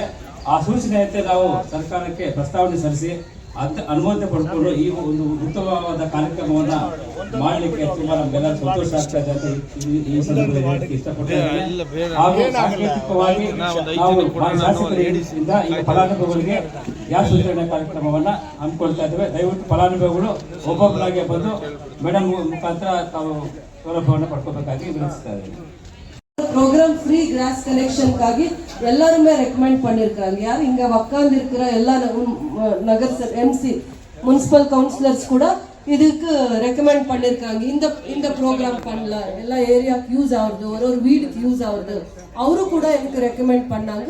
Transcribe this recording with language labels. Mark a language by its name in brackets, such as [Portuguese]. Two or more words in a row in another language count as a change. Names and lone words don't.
[Kannada] ಆ ಸೂಚನೆಯಂತೆ ನಾವು ಸರ್ಕಾರಕ್ಕೆ ಪ್ರಸ್ತಾವನೆ ಸಲ್ಲಿಸಿ ಅನುಮೋದನೆ ಪಡ್ಕೊಂಡು ಈ ಒಂದು ಉತ್ತಮವಾದ ಕಾರ್ಯಕ್ರಮವನ್ನ ಮಾಡಲಿಕ್ಕೆ ತುಂಬಾ ನಮ್ಗೆಲ್ಲ ಸಂತೋಷ ಆಗ್ತಾ ಇದೆ ಅಂತ ಈ ಸಂದರ್ಭದಲ್ಲಿ ಇಷ್ಟಪಡ್ತೇವೆ. ಹಾಗೂ ಸಾಂಕೇತಿಕವಾಗಿ ನಾವು ಶಾಸಕರಿಂದ ಈ ಫಲಾನುಭವಿಗಳಿಗೆ ಗ್ಯಾಸ್ ವಿತರಣೆ ಕಾರ್ಯಕ್ರಮವನ್ನ ಹಮ್ಮಿಕೊಳ್ತಾ ಇದ್ದೇವೆ. ದಯವಿಟ್ಟು ಫಲಾನುಭವಿಗಳು ಒಬ್ಬೊಬ್ಬರಾಗಿ ಬಂದು ಮೇಡಮ್ ಮುಖಾಂತರ ತಾವು ಸೌಲಭ್ಯವನ್ನು ಪಡ್ಕೋಬೇಕಾಗಿ ವಿನಂತಿಸ್ತಾ ಇದ್ದೇವೆ. [English] program free grass [Tamil] கனெக்ஷனுக்காಗಿ எல்லாருமே ரெக்கமெண்ட் பண்ணிருக்காங்க. யார் இங்க உட்கார்ந்து இருக்கிற எல்லா நகர் [English] MC municipal councillors [Tamil] கூட இதுக்கு ரெக்கமெண்ட் பண்ணிருக்காங்க. இந்த ப்ரோக்ராம் பண்ணலாம், எல்லா ஏரியாக்கு யூஸ் ஆகுது, ஒரு வீடுக்கு யூஸ் ஆகுது, அவரு கூட எனக்கு ரெக்கமெண்ட் பண்ணாங்க.